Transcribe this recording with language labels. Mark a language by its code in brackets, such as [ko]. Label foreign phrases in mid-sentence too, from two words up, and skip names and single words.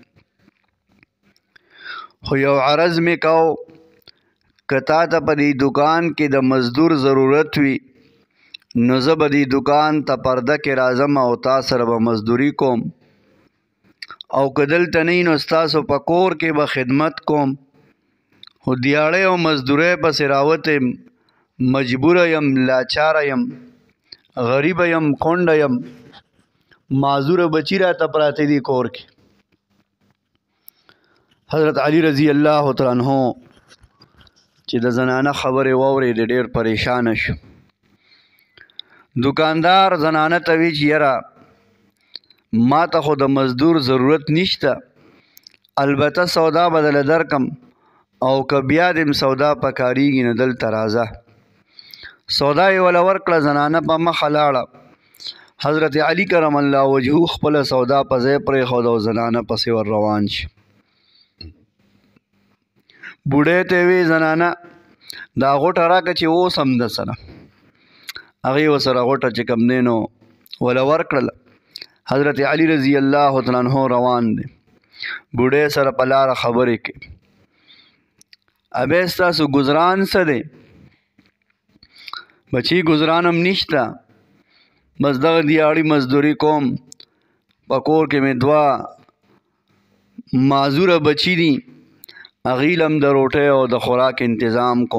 [ps] خو یو عرض مې کو، که تا ته په دې دکان کې د مزدور ضرورت وي نو زه به دې دکان ته پرده کې راځم او تا سره به مزدوري کوم، او که دلته نه وي نو ستاسو په کور کې به خدمت کوم. خو دیاړۍ او مزدورۍ پسې راوتې، مجبوره یم، لاچاره یم، غریبه یم، کونډه یم، معذوره بچي راته پراته دي کور کې. حضرت علی [ar] رضی اللہ تعالیٰ عنہ [ps] چې د زنانه خبرې واورېدې ډېر پریشانه شو. دکاندار زنانه ته وی چې یاره ما ته خو د مزدور ضرورت نشته، البته سودا به دله درکم، او که بیا دې سودا پکارېږي نو دلته راځه. سودا یې وله ورکړه، زنانه په مخه لاړه. حضرت علی [ar] کرم الله وجهه [ps] خپله سودا په ځای پرېښود او زنانه پسې ور روان شي. بوډۍ ته وی زنانه دا غوټه راکړه چې اوس هم ده سره. هغې ورسره غوټه چې کوم دی نو وله ورکړله. حضرت علی [ar] رضی اللہ تعالیٰ عنہ [ps] روان دی، بوډۍ سره په لاره خبرې کوي. ابې ستاسو ګزران څه دی؟ بچي ګزران هم نشته، بس دغه دیاړي مزدوري کوم، په کور کې مې دوه معذوره بچي دي، هغې له هم د روټۍ او د خوراک انتظام کوم.